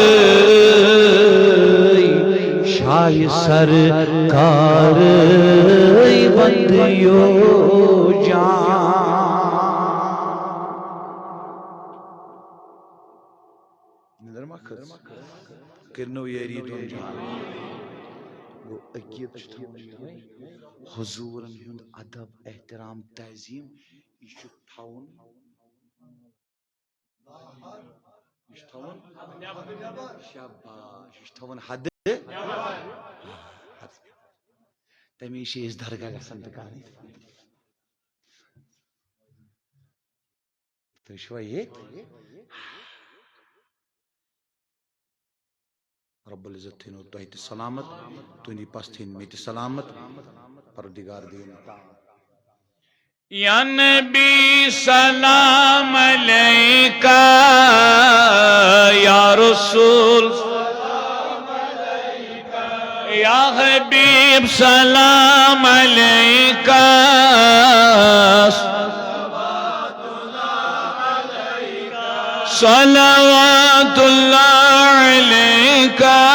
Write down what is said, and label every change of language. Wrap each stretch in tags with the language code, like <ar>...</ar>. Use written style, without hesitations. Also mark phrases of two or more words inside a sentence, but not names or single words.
<ks>شاہ سرکار بندیو جان نظر ما کرنو یاری دون جان گو عقید حضورن ہند ادب احترام تعظیم یہ تھاون شاباش تھاون حد تمی اس درگاہ گژھن دکان تو شو یہ</ks> <ar>رب العزت</ar> <ks>تھین تہ سلامت تہندی پس تھین مت سلامت پروردگار دین</ks> <ar>یا نبی سلام علیکہ یا رسول سلام علیکہ یا حبیب سلام علیکہ صلوات اللہ علیکہ</ar>